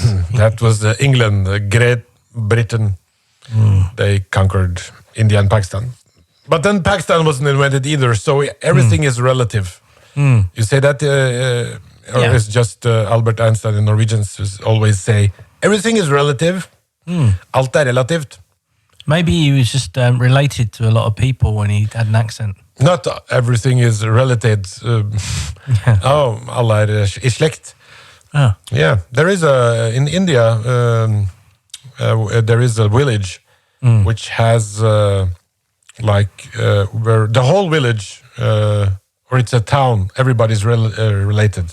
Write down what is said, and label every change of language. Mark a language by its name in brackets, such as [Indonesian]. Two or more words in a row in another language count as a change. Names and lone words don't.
[English] That was England, Great Britain. They conquered India and Pakistan. But then Pakistan wasn't invented either, so everything is relative. You say that, or it's just Albert Einstein and Norwegians always say, everything is relative. [Norwegian] Alt er relativt. [English] Maybe he was just related to a lot of people when he had an accent. Not everything is related. [Norwegian] Alla er i slekt. [English] Oh. Yeah, there is in India, there is a village which has where the whole village, or it's a town, everybody's related.